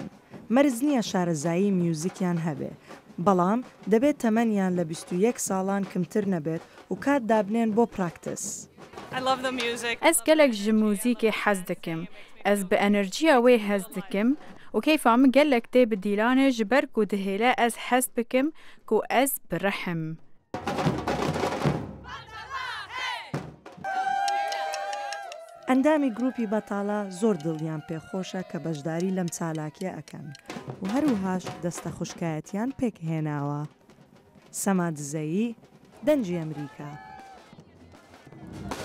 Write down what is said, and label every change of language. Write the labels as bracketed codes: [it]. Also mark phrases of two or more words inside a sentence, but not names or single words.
[ckb] مەرز نییە شارەزایی میوزیکیان هەبێ. بەڵام دەبێت تەمەنیان لە 21 ساڵان کمتر نەبێت و کات دابنێن بۆ پراکتس. [ku] ئەس گەلێک ژ موزیکێ حەز دەکەم. ئەس بە ئەنەرژیا وێ هەز دەکەم و کەیفام گەلێک تێ بدیلانێ ji ber ku dihêle ez hez bikim ku ez birehim. [ckb] ئەندامی گروپی بەتاڵە زۆر دڵیان پێخۆشە کە بەشداری لەم چالاکیە ئەکەن و هەروهاش دەستە خوشکایەتیان پێکهێناوە. سەمادزەیی دەنجی ئەمریکا.